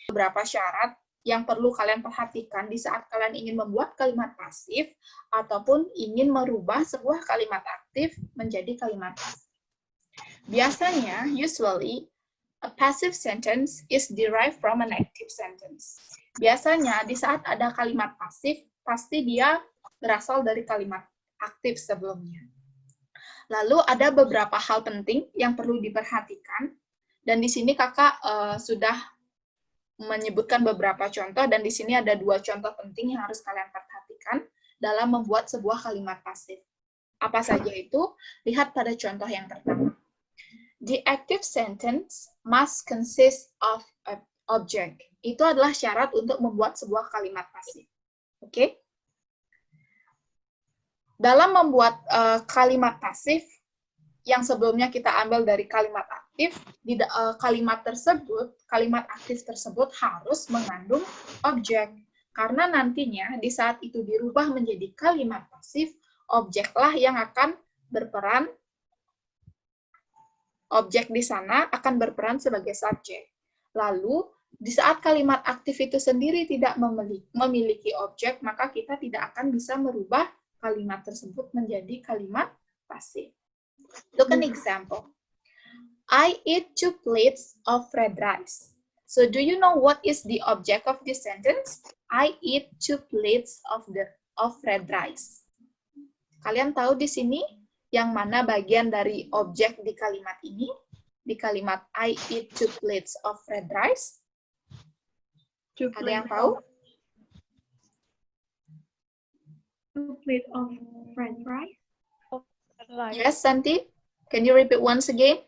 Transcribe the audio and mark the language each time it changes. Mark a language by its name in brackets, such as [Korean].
[Indonesian] Beberapa syarat yang perlu kalian perhatikan di saat kalian ingin membuat kalimat pasif ataupun ingin merubah sebuah kalimat aktif menjadi kalimat pasif. Biasanya, [English] usually, a passive sentence is derived from an active sentence. [Indonesian] Biasanya, di saat ada kalimat pasif, pasti dia berasal dari kalimat aktif sebelumnya. Lalu ada beberapa hal penting yang perlu diperhatikan, dan di sini kakak sudah menyebutkan beberapa contoh, dan di sini ada 2 contoh penting yang harus kalian perhatikan dalam membuat sebuah kalimat pasif. Apa saja itu? Lihat pada contoh yang pertama. [English] The active sentence must consist of an object. [Indonesian] Itu adalah syarat untuk membuat sebuah kalimat pasif. Oke? Dalam membuat kalimat pasif, yang sebelumnya kita ambil dari kalimat aktif, di kalimat aktif tersebut harus mengandung objek. Karena nantinya di saat itu dirubah menjadi kalimat pasif, objeklah yang akan berperan, objek di sana akan berperan sebagai subjek. Lalu, di saat kalimat aktif itu sendiri tidak memiliki objek, maka kita tidak akan bisa merubah kalimat tersebut menjadi kalimat pasif. [English] Look an example. I eat 2 plates of red rice. So do you know what is the object of this sentence? I eat 2 plates of red rice. [Indonesian] Kalian tahu di sini yang mana bagian dari objek di kalimat ini? Di kalimat [English] I eat 2 plates of red rice. [Indonesian] Ada yang tahu? [English] 2 plates of French fries. Yes, Santi? Can you repeat once again?